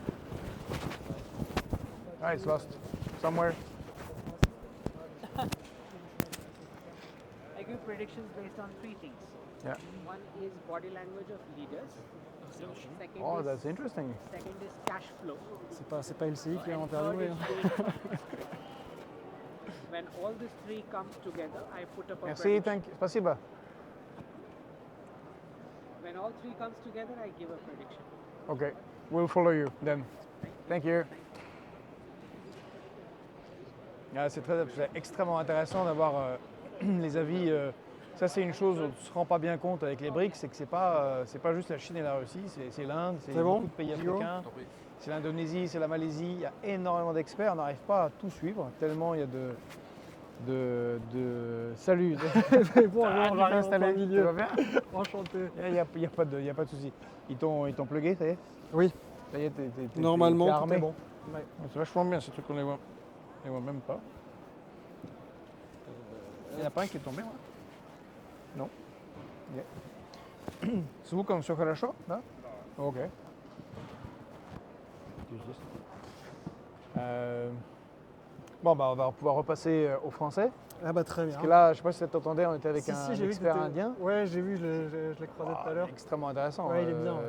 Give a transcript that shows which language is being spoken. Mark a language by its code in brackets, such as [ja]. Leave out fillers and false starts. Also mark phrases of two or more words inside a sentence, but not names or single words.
[en] it's lost somewhere. I give predictions based on 3 things. Yeah. One is body language of leaders. Second, Oh, is, that's interesting. second is cash flow. [fr] C'est pas LCI qui a [en] And [fr] interviewé. [en] third [fr] hein. [en] is data. When all these 3 come together, I put up a [fr] Merci, [en] prediction. thank you. Спасибо. When all 3 comes together, I give a prediction. Okay, we'll follow you then. Thank you. [fr] C'est extrêmement intéressant d'avoir les avis. Ça, c'est une chose dont on ne se rend pas bien compte avec les BRICS, c'est que c'est pas juste la Chine et la Russie, c'est l'Inde, c'est C'est bon, beaucoup de pays Guillaume africains, c'est l'Indonésie, c'est la Malaisie. Il y a énormément d'experts, on n'arrive pas à tout suivre, tellement il y a de... Salut. Bon, Ah, on tu va t'es arriver en installé, plein tu milieu. vas bien? Enchanté. Il n'y a pas de souci. Ils t'ont plugué, ça y est? Oui, Ça y est, t'es normalement, tout armé. est bon. C'est vachement bien, ces trucs qu'on les voit même pas. Il n'y en a pas un qui est tombé, moi? Non. Ok. [ru] Звуком все хорошо, да? [fr] Ok. Bon, bah, on va pouvoir repasser au français. Ah bah très bien. Parce que là, je sais pas si tu t'entendais, on était avec Si, un si, j'ai vu que expert t'étais- indien. Ouais, j'ai vu, je l'ai croisé tout à l'heure. Extrêmement intéressant. Ouais, il est bien.